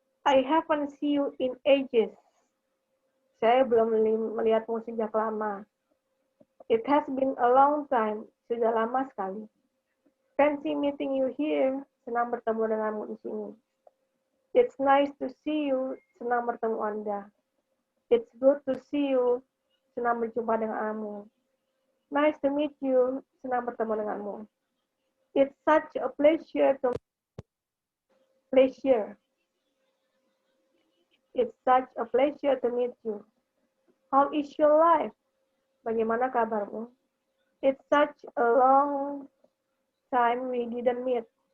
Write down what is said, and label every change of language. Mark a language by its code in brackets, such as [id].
[en] I haven't seen you in ages. [id] Saya belum melihatmu sejak lama. [en] It has been a long time. [id] Sudah lama sekali. [en] Fancy meeting you here. [id] Senang bertemu denganmu di sini. [en] It's nice to see you. [id] Senang bertemu Anda. [en] It's good to see you. [id] Senang berjumpa denganmu. [en] Nice to meet you. [id] Senang bertemu denganmu. [en] It's such a pleasure to It's such a pleasure to meet you. How is your life? [id] Bagaimana kabarmu? [en] It's such a long time we didn't meet.